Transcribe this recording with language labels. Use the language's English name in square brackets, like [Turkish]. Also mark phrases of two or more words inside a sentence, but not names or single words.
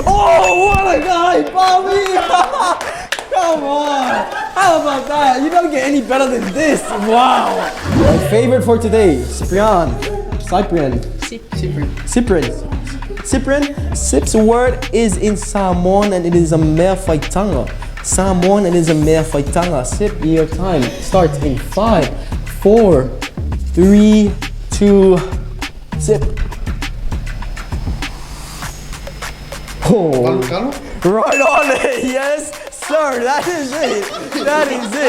[English] Oh, what a guy, Bobby! Come on. How about that? You don't get any better than this. Wow. My favorite for today, Cyprian. Sip's word is in Samoan and it is a [Samoan] mea faitanga. [English] Samoan and it is a [Samoan] mea faitanga. [English] Sip, your time starts in 5, 4, 3, 2, sip. Oh, right on it. Yes, sir. That is it.